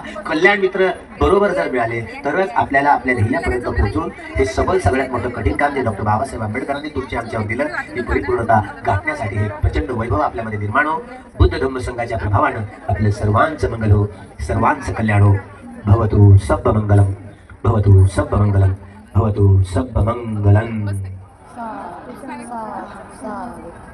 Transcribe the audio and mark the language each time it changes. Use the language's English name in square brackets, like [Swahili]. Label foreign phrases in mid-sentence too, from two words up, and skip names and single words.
[Marathi] कल्याण मित्र बरोबर जर मिळाले तरच आपल्याला आपल्या ध्येयापर्यंत पोहोचून हे सबल सगळ्यात मोठं कठीण काम जे डॉक्टर बाबासाहेब आंबेडकरांनी तुमच्या आमच्यावर दिलं, ही परिपूर्णता गाठण्यासाठी हे प्रचंड वैभव आपल्यामध्ये निर्माण हो. बुद्ध धम्म संघाच्या प्रभावानं आपलं सर्वांचं मंगल हो, सर्वांचं कल्याण हो. [Pali] भवतु सब्ब मंगलम, भवतु सब्ब मंगलम, भवतु सब्ब मंगलम.